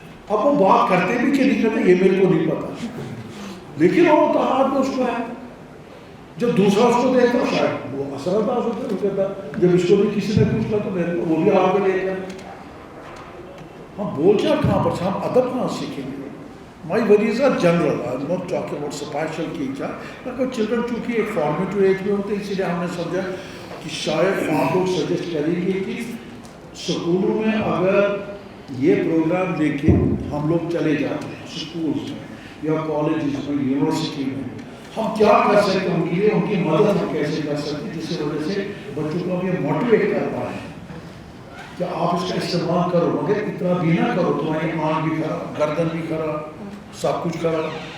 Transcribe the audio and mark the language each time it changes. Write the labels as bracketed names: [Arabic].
[Hindi] अब वो बात करते भी कि नहीं करते ये मेरे को नहीं पता, लेकिन वो तो हाथ में उसको है। जब दूसरा उसको देखता शायद वो असरअंदाज होता है, कहता जब इसको भी किसी ने पूछा तो मेरे को वो भी हाथ में लेगा। हम बोल क्या कहाँ पर, हम अदब कहाँ सीखेंगे। [English] My worries are general. I'm not talking about special teacher. [Hindi] Because children चूँकि एक formative age में होते हैं, इसीलिए हमने समझा कि शायद आप लोग सजेस्ट करेंगे कि स्कूलों में अगर ये प्रोग्राम लेके हम लोग चले जाते हैं स्कूल्स में या कॉलेजेस में, यूनिवर्सिटी में, हम क्या कर सकते हैं उनके लिए, उनकी मदद हम कैसे कर सकते हैं जिससे वजह से बच्चों को हम ये मोटिवेट कर पाए कि आप इसका इस्तेमाल करो, मगर इतना भी ना करो तुम्हारी आँख भी खराब, गर्दन भी खराब, सब कुछ खराब।